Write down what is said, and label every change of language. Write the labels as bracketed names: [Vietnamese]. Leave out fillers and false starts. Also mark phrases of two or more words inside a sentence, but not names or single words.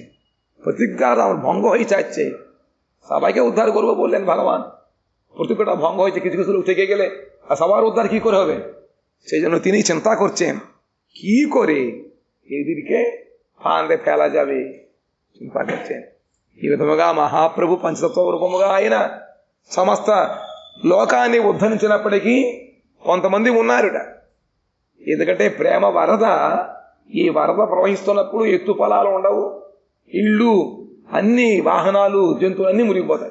[Bangla] প্রতিজ্ঞা আমার ভঙ্গ হয়ে যাচ্ছে, সবাইকে উদ্ধার করবো বললেন ভগবান, প্রতিজ্ঞাটা ভঙ্গ হয়েছে, কিছু কিছু লোক থেকে গেলে আর সবার উদ্ধার কি করে হবে? সেই জন্য তিনি চিন্তা করছেন কি করে এদেরকে ফাঁদে ফেলা যাবে, চিন্তা করছেন। [Telugu] ఈ విధముగా మహాప్రభు పంచతత్వ రూపముగా ఆయన సమస్త లోకాన్ని ఉద్ధరించినప్పటికీ కొంతమంది ఉన్నారుట. ఎందుకంటే ప్రేమ వరద, ఈ వరద ప్రవహిస్తున్నప్పుడు ఎత్తు పొలాలు ఉండవు, ఇళ్ళు అన్ని వాహనాలు జంతువులు అన్నీ మునిగిపోతాయి.